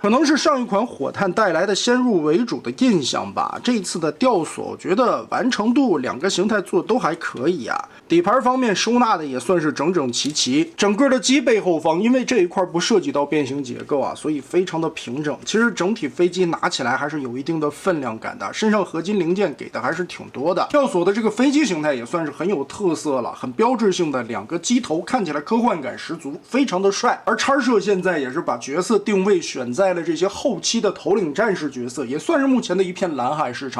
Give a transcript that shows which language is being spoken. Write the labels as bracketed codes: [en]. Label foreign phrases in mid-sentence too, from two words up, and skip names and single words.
[zh] 可能是上一款火炭帶來的先入為主的印象吧。這次的吊索，我覺得完成度2個形態做都還可以啊。底盤方面收納的也算是整整齊齊，整個的機背後方因為這一塊不涉及到變形結構啊，所以非常的平整。其實整體飞機拿起來還是有一定的分量感的，身上合金零件給的還是挺多的。吊索的這個飛機形態也算是很有特色了，很標誌性的2個機頭，看起來科幻感十足，非常的帥。而叉社現在也是把角色定位選在了這些後期的頭領戰士角色，也算是目前的一片藍海市场。